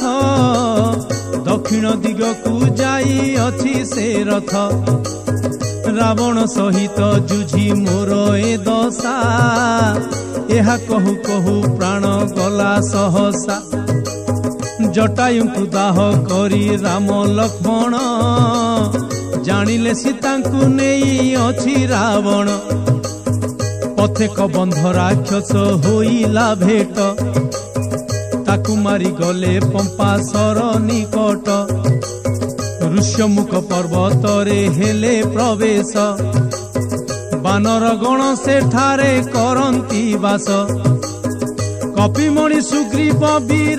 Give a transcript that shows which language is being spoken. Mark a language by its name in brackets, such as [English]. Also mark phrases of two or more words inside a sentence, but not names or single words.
[Odia] ଦକ୍ଷିଣ ଦିଗକୁ ଯାଇ ଅଛି ସେ ରଥ ରାବଣ ସହିତ ଯୁଝି ମୋର ଏ ଦଶା ଏହା କହୁ କହୁ ପ୍ରାଣ ଗଲା ସହସା ଜଟାୟୁଙ୍କୁ ଦାହ କରି ରାମ ଲକ୍ଷ୍ମଣ ଜାଣିଲେ ସୀତାଙ୍କୁ ନେଇ ଅଛି ରାବଣ ପଥେକ ବନ୍ଧ ରାକ୍ଷସ ହୋଇଲା ଭେଟ ତାକୁ ତାକୁ ମାରି ଗଲେ ପମ୍ପାସର ନିକଟ ଋଷ୍ୟମୁଖ ପର୍ବତରେ ହେଲେ ପ୍ରବେଶ ବାନର ଗଣ ସେଠାରେ କରନ୍ତି ବାସ କପିମଣି ସୁଗ୍ରୀବ ବୀର